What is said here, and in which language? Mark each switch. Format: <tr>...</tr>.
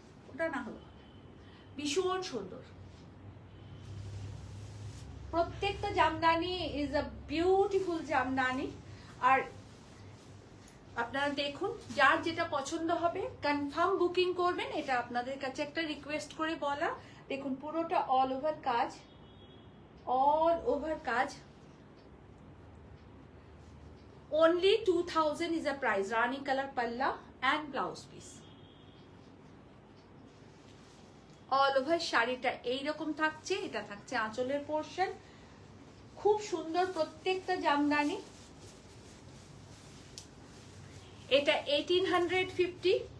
<bn>ওটা না হলো, ভীষণ সুন্দর প্রত্যেকটা Jamdani,</bn> <en>Is a beautiful jamdani.</en> <bn>আর আপনারা দেখুন, যার যেটা পছন্দ হবে কনফার্ম বুকিং করবেন, এটা আপনাদের কাছে একটা রিকোয়েস্ট করে বলা। দেখুন পুরোটা অল ওভার কাজ, অল ওভার কাজ।</bn> <en>only 2000 is a price,</en> <bn>Rani colour পাল্লা</bn> <en>and blouse piece।</en> <bn>All over শাড়িটা এইরকম থাকছে। এটা থাকছে আঁচলের পোর্শন, খুব সুন্দর প্রত্যেকটা জামদানি। এটা 1850।</bn>